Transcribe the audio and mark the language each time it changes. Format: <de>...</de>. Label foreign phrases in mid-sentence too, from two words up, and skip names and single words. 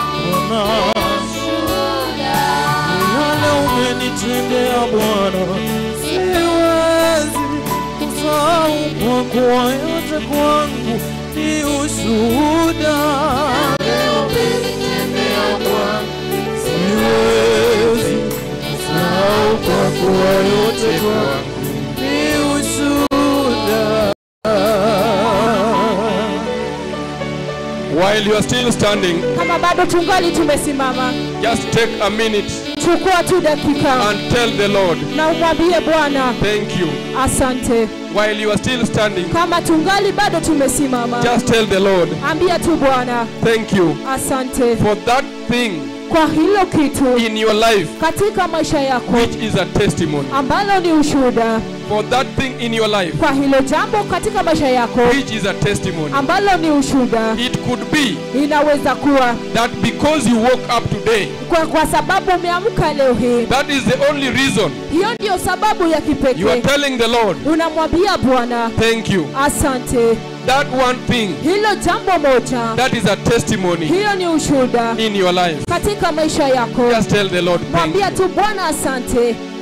<sw>Bwana, yale umenitendea Bwana, siwezi kusahau, kwa kuwa yote kwangu ni ushuhuda. Siwezi kusahau, kwa kuwa yote kwangu ni ushuhuda.</sw> <en>While you are still standing,</en> <sw>Kama bado tungali tumesimama,</sw> <en>just take a minute</en> <sw>chukua tu dakika</sw> <en>and tell the Lord,</en> <sw>na umwambie Bwana,</sw> <en>"Thank you." "Asante." While you are still standing,</en> <sw>Kama tungali bado tumesimama,</sw> <en>just tell the Lord,</en> <sw>ambia tu Bwana,</sw> <en>"Thank you "Asante." for that thing</en> <sw>Kwa hilo kitu</sw> <en>in your life</en> <sw>katika maisha yako</sw> <en>which is a testimony."</en> <sw>ambalo ni ushuhuda.</sw> <en>For that thing in your life</en> <sw>Kwa hilo jambo katika maisha yako</sw> <en>which is a testimony.</en> <sw>ambalo ni ushuhuda.</sw> <en>It could be</en> <sw>Inaweza kuwa</sw> <en>that because you woke up today,</en> <sw>kwa, kwa sababu umeamka leo hii,</sw> <en>that is the only reason</en> <sw>hiyo ndio sababu ya</sw> <en>you are kipekee. telling the Lord,</en> <sw>Unamwambia Bwana,</sw> <en>"Thank you." "Asante." That one thing,</en> <sw>Hilo jambo moja,</sw> <en>that is a testimony</en> <sw>hiyo ni ushuhuda</sw> <en>in your life.</en> <sw>katika maisha yako.</sw> <en>Just tell the Lord, "Thank Mwambia you."</en> <sw>tu Bwana, "Asante."</sw>